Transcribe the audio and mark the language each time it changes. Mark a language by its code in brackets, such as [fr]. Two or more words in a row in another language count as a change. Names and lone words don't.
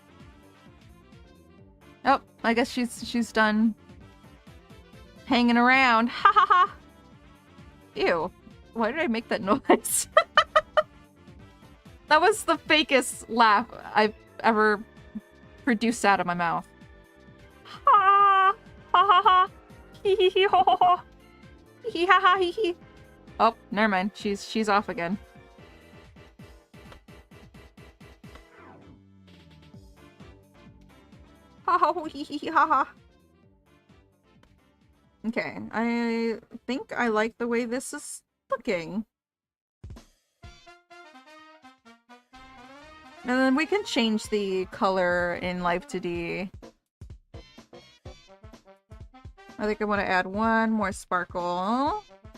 [en] Oh, I guess she's done hanging around. Ha ha ha! Ew. Why did I make that noise? That was the fakest laugh I've ever produced out of my mouth. Ha! Ha ha ha! Hee hee hee ho ho ho! Hee ha ha hee hee! Oh, never mind. She's off again. Ha ha ho hee hee hee ha ha! Okay, I think I like the way this is looking. And then we can change the color in Live 2D. I think I want to add one more sparkle.